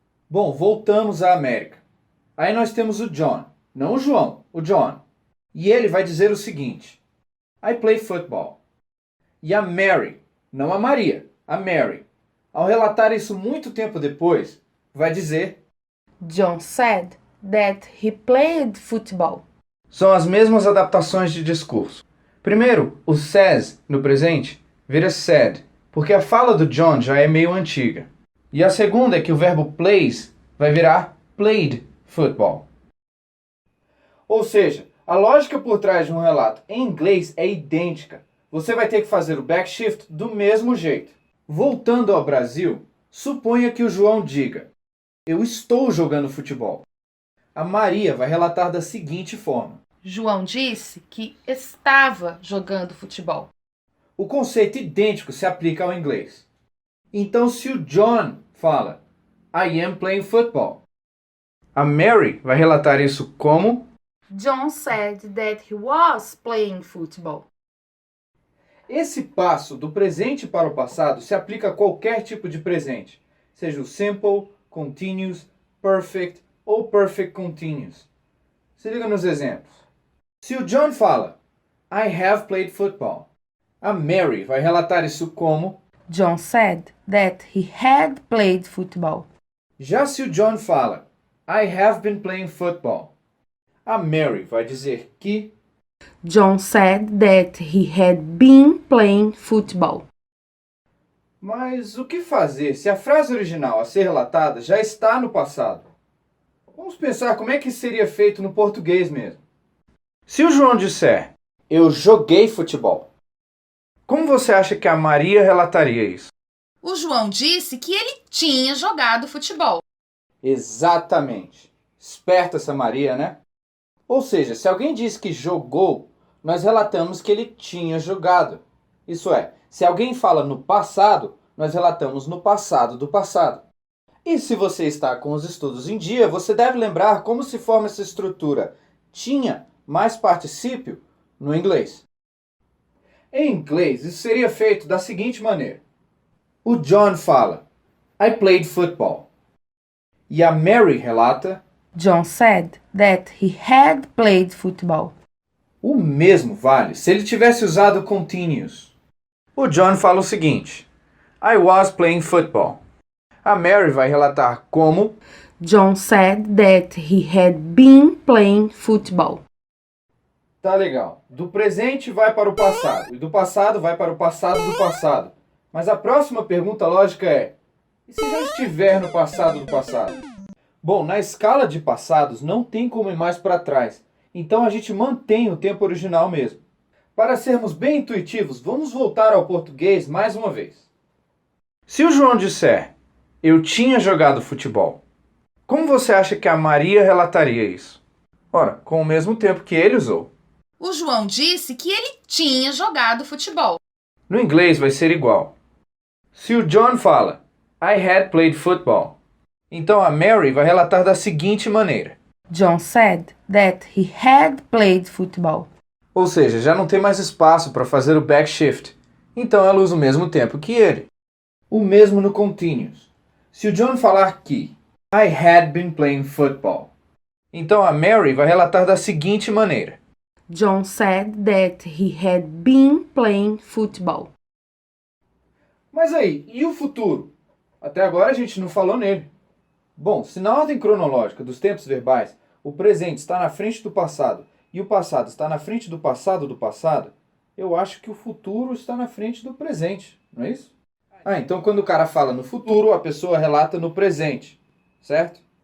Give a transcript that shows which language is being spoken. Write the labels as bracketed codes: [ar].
[pt] Bom, voltamos à América. Aí nós temos o John, não o João, o John. E ele vai dizer o seguinte: [en] I play football. [pt] E a Mary, não a Maria, a Mary, ao relatar isso muito tempo depois, vai dizer [en] John said that he played football. [pt] São as mesmas adaptações de discurso. Primeiro, o says no presente vira said, porque a fala do John já é meio antiga. E a segunda é que o verbo plays vai virar played football. Ou seja, a lógica por trás de um relato em inglês é idêntica. Você vai ter que fazer o backshift do mesmo jeito. Voltando ao Brasil, suponha que o João diga: eu estou jogando futebol. A Maria vai relatar da seguinte forma: João disse que estava jogando futebol. o conceito idêntico se aplica ao inglês. Então, se o John fala [en] I am playing football, [pt] a Mary vai relatar isso como [en] John said that he was playing football. [pt] Esse passo do presente para o passado se aplica a qualquer tipo de presente, seja o simple, continuous, perfect ou perfect continuous. Se liga nos exemplos. Se o John fala [en] I have played football, [pt] a Mary vai relatar isso como [en] John said that he had played football. [pt] Já se o John fala [en] I have been playing football, [pt] a Mary vai dizer que [en] John said that he had been playing football. [pt] Mas o que fazer se a frase original a ser relatada já está no passado? Vamos pensar como é que isso seria feito no português mesmo. Se o João disser eu joguei futebol, como você acha que a Maria relataria isso? O João disse que ele tinha jogado futebol. Exatamente. Esperta essa Maria, né? Ou seja, se alguém diz que jogou, nós relatamos que ele tinha jogado. Isso é, se alguém fala no passado, nós relatamos no passado do passado. E se você está com os estudos em dia, você deve lembrar como se forma essa estrutura tinha mais particípio no inglês. Em inglês, isso seria feito da seguinte maneira. O John fala [en] I played football. [pt] E a Mary relata [en] John said that he had played football. [pt] o mesmo vale se ele tivesse usado continuous. O John fala o seguinte: [en] I was playing football. [pt] A Mary vai relatar como [en] John said that he had been playing football. [pt] Tá legal. Do presente vai para o passado e do passado vai para o passado do passado. Mas a próxima pergunta lógica é: e se já estiver no passado do passado? Bom, na escala de passados não tem como ir mais para trás. Então a gente mantém o tempo original mesmo. Para sermos bem intuitivos, vamos voltar ao português mais uma vez. Se o João disser eu tinha jogado futebol, como você acha que a Maria relataria isso? Ora, com o mesmo tempo que ele usou. O João disse que ele tinha jogado futebol. No inglês vai ser igual. Se o John fala [en] I had played football, [pt] então a Mary vai relatar da seguinte maneira. [en] John said that he had played football. [pt] Ou seja, já não tem mais espaço para fazer o backshift. Então ela usa o mesmo tempo que ele. O mesmo no continuous. Se o John falar que [en] I had been playing football, [pt] então a Mary vai relatar da seguinte maneira. [en] John said that he had been playing football. [pt] Mas aí, e o futuro? Até agora a gente não falou nele. Bom, se na ordem cronológica dos tempos verbais o presente está na frente do passado e o passado está na frente do passado, eu acho que o futuro está na frente do presente, não é isso? Ah, então quando o cara fala no futuro, a pessoa relata no presente, certo?